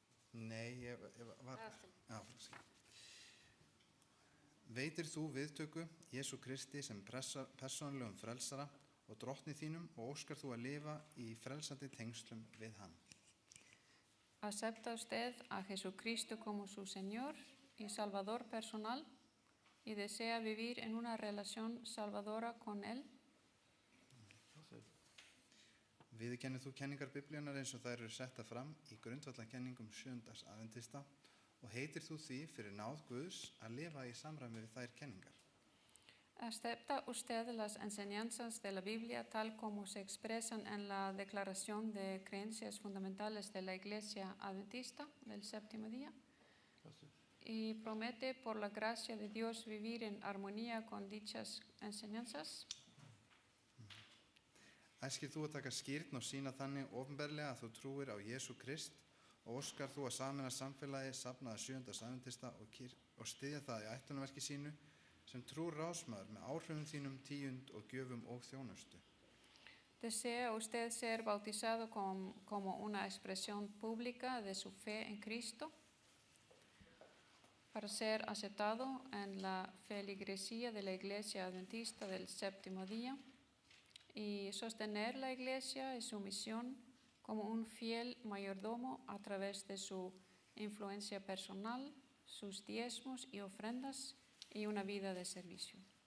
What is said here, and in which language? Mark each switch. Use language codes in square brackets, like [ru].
[is] Nei, ég var... Já, veitir þú viðtöku Jesú Kristi sem persónulegum frelsara og drottni þínum og óskar þú að lifa í frelsandi tengslum við hann. [es] ¿Acepta usted a Jesucristo como su Señor y Salvador personal y desea vivir en una relación salvadora con Él? [is] Viðurkennir þú kenningar Biblíunnar eins og þær eru setta fram í grundvallakenningum sjöundags aðventista og heitir þú því fyrir náð Guðs að lifa í samræmi við þær kenningar? [es] ¿Acepta usted las enseñanzas de la Biblia tal como se expresan en la Declaración de Creencias Fundamentales de la Iglesia Adventista del séptimo día? ¿Y promete por la gracia de Dios vivir en armonía con dichas enseñanzas? [is] Æskir þú að taka skírn og sýna þannig opinberlega að þú trúir á Jesú Krist og óskar þú að sameina samfélagi safnaða sjöundags aðventista og styðja það í ætlunarverki sínu sem trúr ráðsmaður með áhrifum þínum, tíund og gjöfum og þjónustu. [es] ¿Desea usted ser bautizado como una expresión pública de su fe en Cristo para ser aceptado en la feligresía de la Iglesia Adventista del séptimo día y sostener la Iglesia y su misión como un fiel mayordomo a través de su influencia personal, sus diezmos y ofrendas y una vida de servicio?